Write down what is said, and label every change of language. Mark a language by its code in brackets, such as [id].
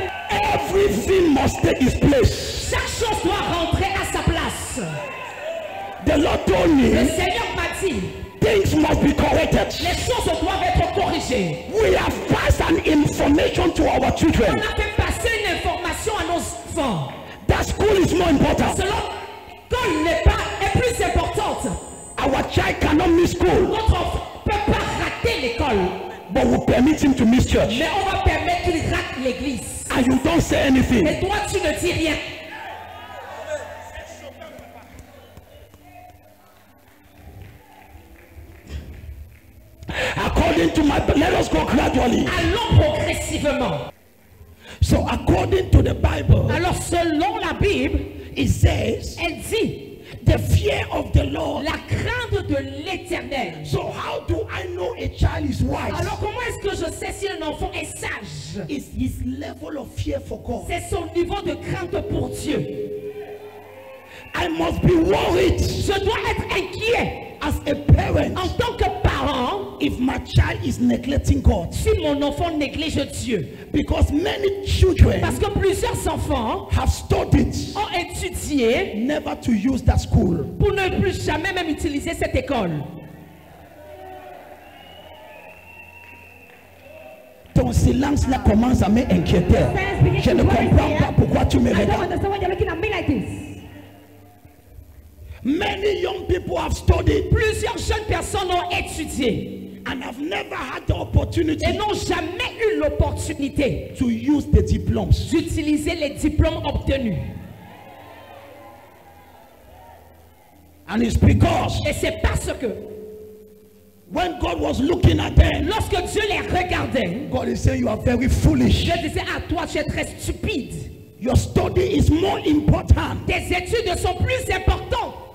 [en] Everything must take its place. [fr] Chaque chose doit rentrer à sa place. [en] The Lord told [fr] Le [en] me [fr] Seigneur m'a dit, [en] things must be corrected. [fr] les choses doivent être corrigées. [en] We have passed an information to our [fr] On [en] children [fr] a fait passer une information à nos enfants. [en] that school is more important. [fr] Selon l'école est plus importante. [en] Our child cannot miss school, [fr] Notre enfant ne peut pas rater l'école, [en] but we permit him to miss church. [fr] mais on va permettre qu'il rate l'église. [en] And you don't say anything. [fr] Et toi, tu ne dis rien. [en] According to my, let us go gradually. [fr] Allons progressivement. [en] So according to the Bible, [fr] Alors, selon la Bible, [en] it says [fr] elle dit [en] the fear of the Lord. [fr] la crainte de l'Éternel. [en] So how do I know a child is wise? [fr] Alors, comment est-ce que je sais si un enfant est sage? [en] It's his level of fear for God. [fr] C'est son niveau de crainte pour Dieu. [en] I must be worried [fr] Je dois être inquiet [en] as a parent [fr] en tant que parent [en] if my child is neglecting God. [fr] si mon enfant néglige Dieu. [en] Because many children [fr] Parce que plusieurs enfants [en] have studied [fr] ont étudié [en] never to use that school. [fr] pour ne plus jamais même utiliser cette école. Ton silence là commence à m'inquiéter. Je ne comprends pas pourquoi tu me [en] I don't [fr] regardes. [en] understand why you're looking at me like this. Many young people have studied [fr] Plusieurs jeunes personnes ont étudié [en] and have never had the opportunity [fr] et n'ont jamais eu l'opportunité [en] to use the diplomas. [fr] d'utiliser les diplômes obtenus. [en] And it's because [fr] Et c'est parce que [en] when God was looking at them, [fr] lorsque Dieu les regardait, [en] God is saying you are very foolish. [fr] Dieu disait à toi, tu es très stupide. [en] Your study is more important [fr] Tes études sont plus importantes